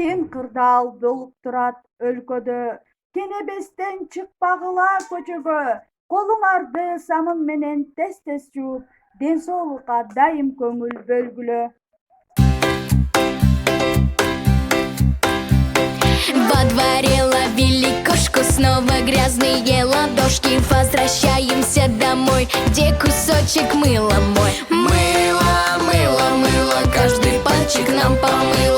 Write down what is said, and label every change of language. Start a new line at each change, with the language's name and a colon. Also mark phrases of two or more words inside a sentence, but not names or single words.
Kyrgyz: кырдаал болуп турат өлкөдө. Кенебестен чыкпагыла көчөгө. Колуңарды самын менен тез жууп, ден соолукка дайым көңүл бөлгүлө.
Russian: Во дворе ловили кошку, снова грязные ладошки. Возвращаемся домой, где кусочек мыла мой. Мыло, мыло, мыло, каждый пальчик нам помыло.